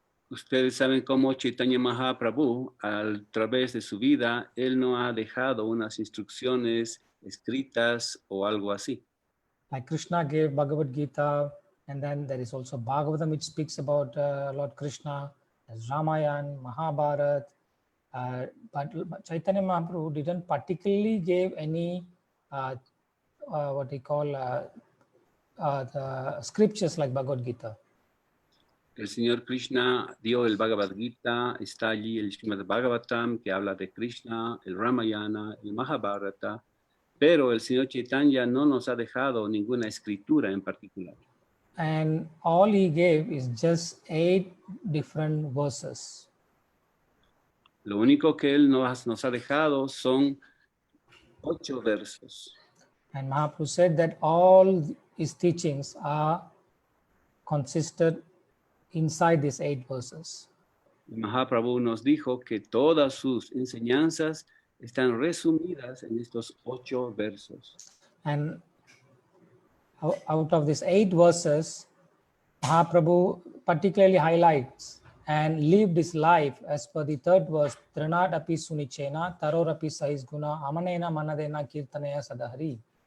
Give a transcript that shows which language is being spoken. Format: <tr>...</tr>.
<es>Ustedes saben cómo Chaitanya Mahaprabhu, a través de su vida, él no ha dejado unas instrucciones escritas o algo así.</es> <en>Like Krishna gave Bhagavad Gita, and then there is also Bhagavatam which speaks about Lord Krishna, as Ramayana, Mahabharata. But Chaitanya Mahaprabhu didn't particularly give any what they call the scriptures like Bhagavad Gita.</en> <es>El Señor Krishna dio el Bhagavad Gita, está allí el Srimad Bhagavatam que habla de Krishna, el Ramayana, el Mahabharata, pero el Señor Chaitanya no nos ha dejado ninguna escritura en particular.</es> <en>And all he gave is just 8 different verses.</en> <es>Lo único que él nos ha dejado son 8 versos.</es> <en>And Mahaprabhu said that all his teachings are consisted inside these 8 verses.</en> <es>Mahaprabhu nos dijo que todas sus enseñanzas están resumidas en estos 8 versos.</es> <en>And out of these 8 verses, Mahaprabhu particularly highlights and lived his life as per the 3rd verse,</en> <sa>Trinad api sunichena, taror api sais guna, amanena manadena kirtanaya sadahari.</sa>